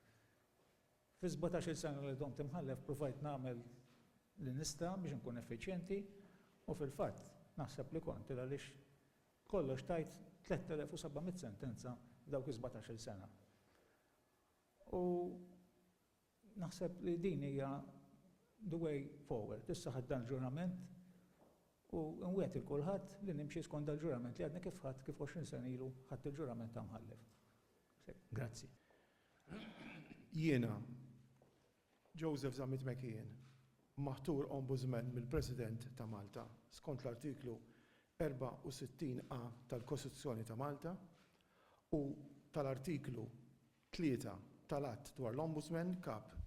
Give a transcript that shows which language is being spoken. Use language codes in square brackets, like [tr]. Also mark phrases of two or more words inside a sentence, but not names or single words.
[mt] Fi 17-il sena li domt imħallef provajt nagħmel li nista' biex nkun effiċjenti u fil-fatt naħseb li kont għaliex kollox tajt 3700 sentenza f'dawk is-17-il sena. U naħseb li din hija [en] the way forward. [mt] Issa ħadd dan il-ġurament u nwiet il-kulħadd li nimxi skont dal-ġurament li għadni kif 20 sena ilu ħadd il-ġurament ta' mħallef. Grazzi. Jiena, Joseph Zamit McKeon, maħtur ombudsman mill-President ta' Malta skont l-artiklu 64A tal-Kostituzzjoni ta' Malta u tal-artiklu 3 tal-att dwar l-Ombudsman kap